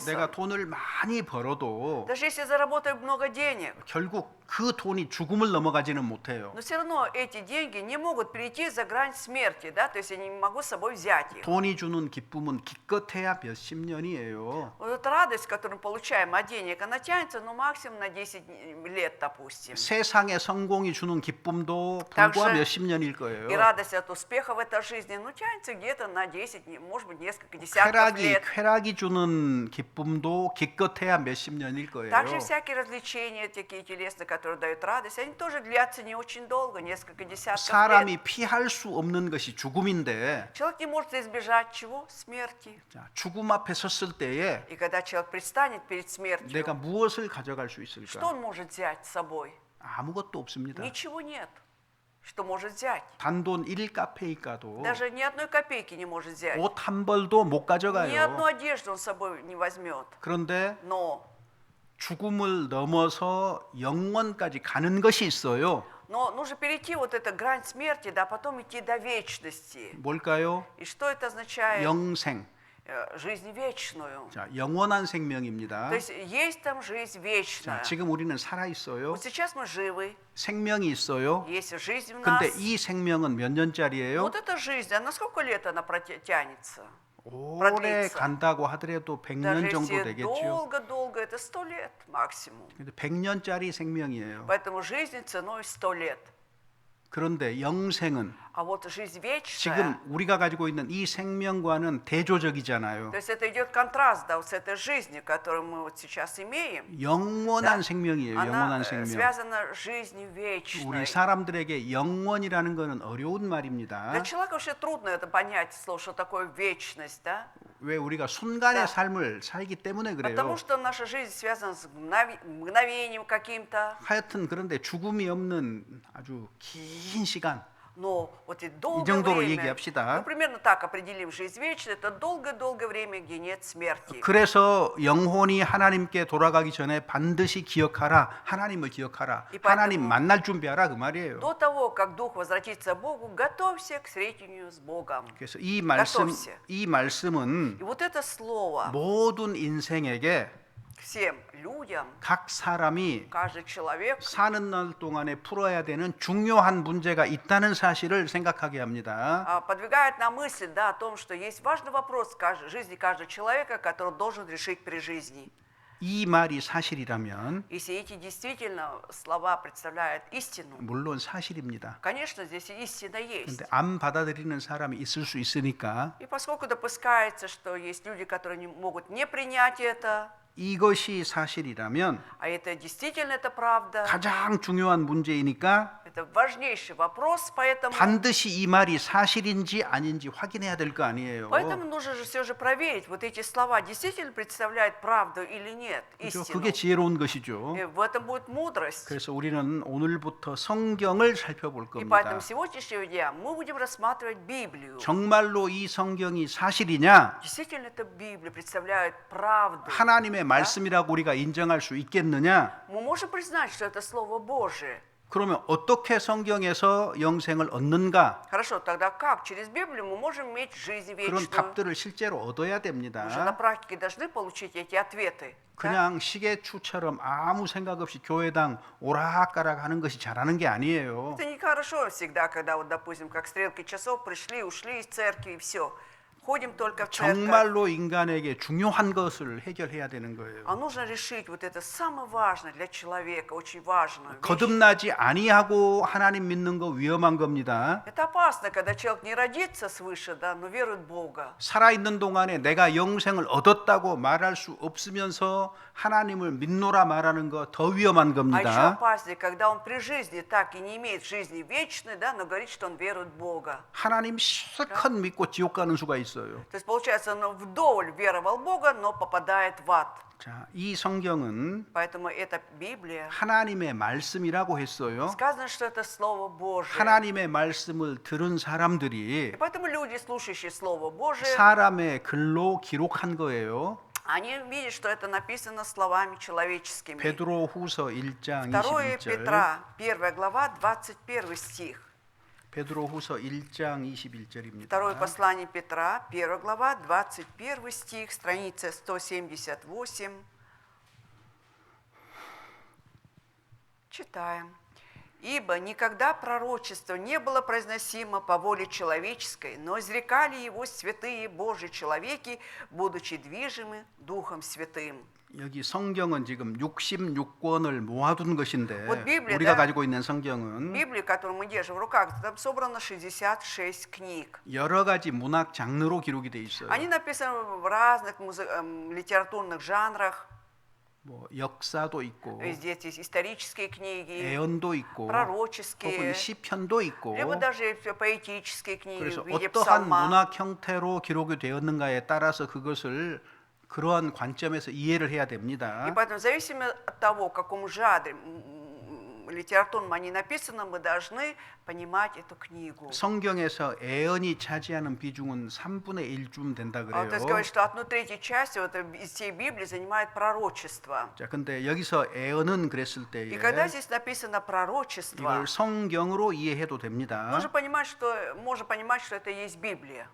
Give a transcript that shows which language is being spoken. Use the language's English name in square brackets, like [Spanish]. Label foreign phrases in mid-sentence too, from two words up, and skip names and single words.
[Korean] 내가 돈을 많이 벌어도 [Russian] Даже если заработаю много денег, [Korean] 결국 그 돈이 죽음을 넘어가지는 못해요. [Russian] но все равно эти деньги не могут перейти за грань смерти, да, то есть я не могу с собой взять их. [Korean] 돈이 주는 기쁨은 기껏해야 몇십 년이에요. [Russian] Вот эта радость, которую мы получаем от денег, она тянется, ну, максимум на 10 лет, допустим. [Korean] 세상의 성공이 주는 기쁨도 [Russian] Так [Korean] 불과 [Russian] же [Korean] 몇십 년일 거예요. [Russian] И радость от успеха в этой жизни, ну, тянется где-то на 10, может быть, несколько десятков лет. [Korean] 쾌락이 주는 기쁨도 기껏해야 몇십 년일 거예요. [Russian] Также всякие развлечения, такие телесные, которые дают радость, они тоже длятся не очень долго, несколько десятков лет. [Korean] 사람이 피할 수 없는 것이 죽음인데 [Russian] Человек не может избежать чего? Смерти. [Korean] 자, 죽음 앞에 섰을 때에 [Russian] И когда человек предстанет перед смертью, [Korean] 내가 무엇을 가져갈 수 [Russian] что [Korean] 있을까? [Russian] он может взять с собой? [Korean] 아무것도 없습니다. [Russian] Ничего нет. Что может взять? [Korean] 단돈 1카페이 가도 [Russian] Даже ни одной копейки не может взять. [Korean] 옷 한 벌도 못 [Russian] Ни одну [Korean] 가져가요. [Russian] одежду он с собой не возьмет. [Korean] 그런데 [Russian] Но [Korean] 죽음을 넘어서 영원까지 가는 것이 있어요. [Russian] нужно перейти вот эту грань смерти, да, потом идти до вечности. [Korean] 뭘까요? [Russian] И что это означает? [Korean] 영생. [Russian] Жизнь вечную. [Korean] 자, 영원한 생명입니다. [Russian] То есть там жизнь [Korean] 자, [Russian] вечная. [Korean] 지금 우리는 살아 있어요. [Russian] Вот сейчас мы живы, [Korean] 생명이 있어요. [Russian] есть жизнь в [Korean] 근데 [Russian] нас. [Korean] 이 생명은 몇 년짜리예요? [Russian] Вот эта жизнь, а на сколько лет она тянется? [Korean] 오래 [Russian] продлится. [Korean] 간다고 하더라도 100년 [Russian] Даже [Korean] 정도 [Russian] если [Korean] 되겠죠. [Russian] долго-долго, это 100 лет максимум. [Korean] 근데 100년짜리 생명이에요. [Russian] Поэтому жизнь ценой 100 лет. [Korean] 그런데 영생은 [Russian] А вот жизнь [Korean] 지금 [Russian] вечная, [Korean] 우리가 가지고 있는 이 생명과는 대조적이잖아요. [Russian] то есть это идет контраст, да, вот с этой жизнью, которую мы вот сейчас имеем. [Korean] 영원한 [Russian] Да. [Korean] 생명이에요. [Russian] Она [Korean] 영원한 생명. [Russian] связана с жизнью вечной. [Korean] 우리 사람들에게 영원이라는 것은 어려운 [Russian] Для [Korean] 말입니다. [Russian] человека вообще трудно это понять, слово, что такое вечность, да? [Korean] 왜 우리가 순간의 [Russian] Да. [Korean] 삶을 살기 때문에 그래요. [Russian] Потому что наша жизнь связана с мгновением каким-то. [Korean] 하여튼 그런데 죽음이 없는 아주 긴 시간, [Russian] Но вот и долгое [Korean] 정도로 [Russian] время, [Korean] 얘기합시다. [Russian] ну, примерно так определим жизнь вечная, это долгое-долгое время, где нет смерти. [Korean] 그래서 영혼이 하나님께 돌아가기 전에 반드시 기억하라. 하나님을 기억하라. 이 하나님 [Russian] поэтому- [Korean] 만날 준비하라 그 말이에요. [Russian] До того, как Дух возвратится к Богу, готовься к встретению с Богом. [Korean] 그래서 이 말씀은 [Russian] И вот это слово [Korean] 모든 인생에게 [Russian] всем людям, [Korean] 각 사람이 [Russian] каждый человек [Korean] 사는 날 동안에 풀어야 되는 중요한 문제가 있다는 사실을 생각하게 합니다. [Russian] подвигает на мысль, да, о том, что есть важный вопрос в жизни каждого человека, который он должен решить при жизни. [Korean] 이 말이 사실이라면 [Russian] Если эти действительно слова представляют истину, [Korean] 물론 사실입니다. [Russian] конечно, здесь истина есть. [Korean] 근데 안 받아들이는 사람이 있을 수 있으니까 [Russian] И поскольку допускается, что есть люди, которые не могут не принять это, [Korean] 이것이 사실이라면 [Russian] а это действительно это правда, [Korean] 가장 중요한 문제이니까 [Russian] Это важнейший вопрос, поэтому [Korean] 반드시 이 말이 사실인지 아닌지 확인해야 될 거 아니에요. [Russian] нужно же все же проверить, вот эти слова действительно представляют правду или нет, [Korean] 그죠? [Russian] истину. [Korean] 그게 지혜로운 것이죠. [Russian] И в этом будет мудрость. [Korean] 그래서 우리는 오늘부터 성경을 살펴볼 [Russian] И [Korean] 겁니다. [Russian] поэтому сегодняшнего дня мы будем рассматривать Библию. [Korean] 정말로 이 성경이 사실이냐? [Russian] Действительно, эта Библия представляет правду. [Korean] 하나님의 말씀이라고 우리가 인정할 수 있겠느냐? [Russian] Мы можем признать, что это Слово Божие. [Korean] 그러면 어떻게 성경에서 영생을 얻는가? [Russian] Хорошо, тогда как? Через Библию мы можем иметь жизнь [Korean] 그런 [Russian] вечную. [Korean] 답들을 실제로 얻어야 [Russian] Мы же на [Korean] 됩니다. [Russian] практике должны получить эти ответы. да? [Korean] 그냥 시계추처럼 아무 생각 없이 교회당 오락가락 하는 것이 잘하는 게 아니에요. [Russian] Это нехорошо всегда, когда вот, допустим, как стрелки часов пришли, ушли из церкви и все. Ходим только в церковь. [Korean] 정말로 인간에게 중요한 것을 해결해야 되는 거예요. [Russian] А нужно решить вот это самое важное для человека, очень важную вещь. [Korean] 거듭나지 아니하고 하나님 믿는 거 위험한 겁니다. [Russian] Это опасно, когда человек не родится свыше, да, но верует в Бога. [Korean] 살아있는 동안에 내가 영생을 얻었다고 말할 수 없으면서 하나님을 믿노라 말하는 거 더 위험한 [Russian] А еще [Korean] 겁니다. [Russian] опаснее, когда он при жизни так и не имеет жизни вечной, да, но говорит, что он верует в Бога. [Korean] 하나님 실컷 믿고 지옥 가는 수가 있어요. [Russian] То есть, получается, он вдоволь веровал в Бога, но попадает в ад. [Korean] 자, 이 성경은 [Russian] Поэтому эта Библия, [Korean] 하나님의 말씀이라고 했어요. [Russian] сказано, что это Слово Божие. [Korean] 하나님의 말씀을 들은 [Russian] И [Korean] 사람들이 [Russian] поэтому люди, слушающие Слово Божие, [Korean] 사람의 글로 기록한 거예요. [Russian] они видят, что это написано словами человеческими. [Korean] 베드로후서 1장 2 21절. [Russian] Петра, 1 глава, 21 стих. [Korean] 베드로후서 1장 21절입니다. [Russian] Второе послание Петра, 1 глава, 21 стих, страница 178. Читаем. «Ибо никогда пророчество не было произносимо по воле человеческой, но изрекали его святые Божьи человеки, будучи движимы Духом Святым». [Korean] 여기 성경은 지금 66권을 모아둔 것인데 [Russian] Вот Библия, [Korean] 우리가 [Russian] да? [Korean] 가지고 있는 성경은 [Russian] Библия, которую мы держим в руках, там собрано 66 книг. [Korean] 여러 가지 문학 장르로 기록이 돼 있어요. [Russian] Они написаны в разных литературных жанрах. [Korean] 뭐 역사도 있고 [Russian] Здесь есть исторические книги, [Korean] 애언도 있고 혹은 [Russian] пророческие, [Korean] 시편도 있고 [Russian] либо даже поэтические книги [Korean] 그래서 [Russian] в виде [Korean] 어떠한 [Russian] псалма. [Korean] 문학 형태로 기록이 되었는가에 따라서 그것을 그러한 관점에서 이해를 해야 됩니다. [Russian] И поэтому, в зависимости от того, в каком жанре литературном они написаны, мы должны понимать эту книгу. [Korean] 성경에서 애언이 차지하는 비중은 3분의 1쯤 된다 [Russian] То есть [Korean] 그래요. [Russian] говорит, что 1/3 части вот из всей Библии занимает пророчество. [Korean] 자, 근데 여기서 애언은 그랬을 [Russian] И [Korean] 때에 [Russian] когда здесь написано пророчество, [Korean] 이걸 성경으로 이해해도 됩니다. [Russian] можно понимать, что это и есть Библия.